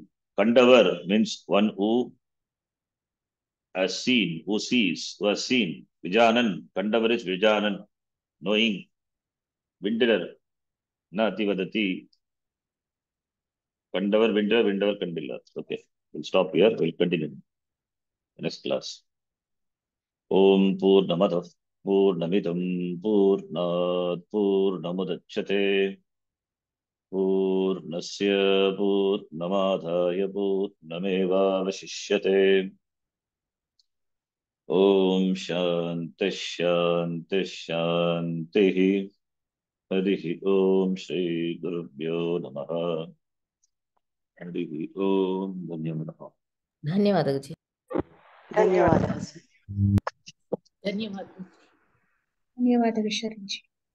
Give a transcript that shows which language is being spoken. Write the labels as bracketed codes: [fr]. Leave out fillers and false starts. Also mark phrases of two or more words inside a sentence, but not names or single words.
[en] Kandavar means one who has seen, who sees, who has seen. Vijanan, Kandavar is Vijanan, knowing. [sa] Vindilar, न अतिवदति. [ta] கண்டவர், விண்டிலர், விண்டவர், கண்டிலர். [en] Okay, we'll stop here. We'll continue next class. [sa] ॐ पूर्णमदः पूर्णमिदं पूर्णात् पूर्णमुदच्यते पूर्णस्य पूर्णमादाय पूर्णमेवावशिष्यते। ॐ शान्तिः शान्तिः शान्तिः। हरिः ॐ श्रीगुरुभ्यो नमः। हरिः ॐ धन्यवादः। [kn] ಧನ್ಯವಾದ ಗುರುಜಿ. ಧನ್ಯವಾದः. ಧನ್ಯವಾದ. ಧನ್ಯವಾದಗಳು ಶರಣ್ಜಿ.